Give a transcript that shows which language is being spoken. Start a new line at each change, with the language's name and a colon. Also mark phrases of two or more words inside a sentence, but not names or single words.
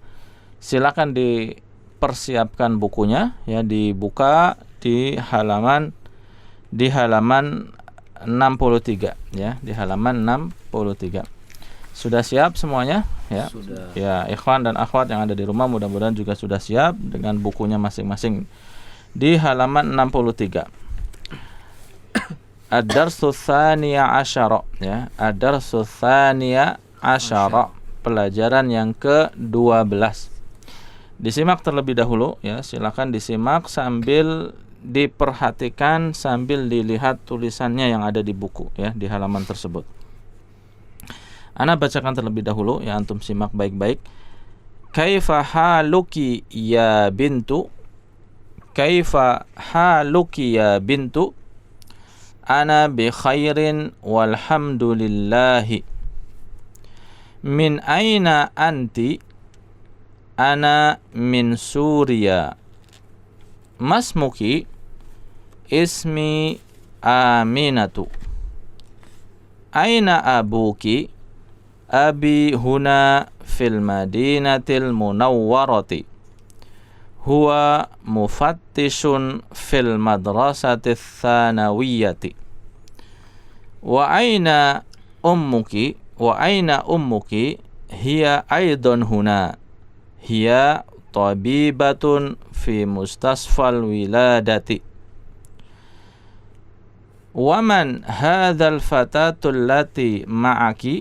Indonesian: Silakan dipersiapkan bukunya ya, dibuka di halaman 63 ya, di halaman 63. Sudah siap semuanya ya? Sudah. Ya, ikhwan dan akhwat yang ada di rumah mudah-mudahan juga sudah siap dengan bukunya masing-masing. Di halaman 63.
Arabic: الدرس الثاني عشر يا الدرس الثاني عشر,
Indonesian: pelajaran yang ke-12. Disimak terlebih dahulu ya, silakan disimak sambil diperhatikan, sambil dilihat tulisannya yang ada di buku ya, di halaman tersebut. Ana bacakan terlebih dahulu ya, antum simak baik-baik.
Arabic: كيف حالك يا بنت? كيف حالك يا بنت? أنا بخير والحمد لله. من أين أنت? أنا من سوريا. ما اسمك؟ اسمي آمنة. أين أبوك? أبي هنا في المدينة المنورة. هو مفتش في المدرسة الثانوية. وأين أمك? وأين أمك؟ هي أيضا هنا. هي طبيبة في مستشفى الولادة. ومن هذه الفتاة التي معك?